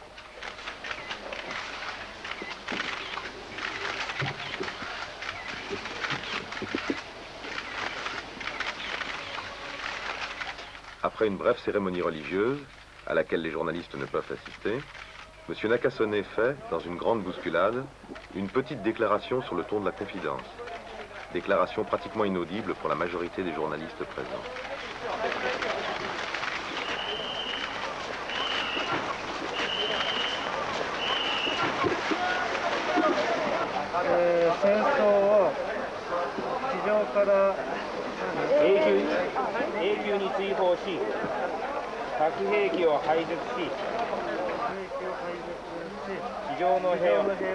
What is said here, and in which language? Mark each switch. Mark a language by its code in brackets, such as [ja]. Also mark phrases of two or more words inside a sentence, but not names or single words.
[fr] Après une brève cérémonie religieuse, à laquelle les journalistes ne peuvent assister, M. Nakasone fait, dans une grande bousculade, une petite déclaration sur le ton de la confidence. Déclaration pratiquement inaudible pour la majorité des journalistes présents. [ja] 戦争を地上から永久に追放し、核兵器を廃絶し、地上の平和を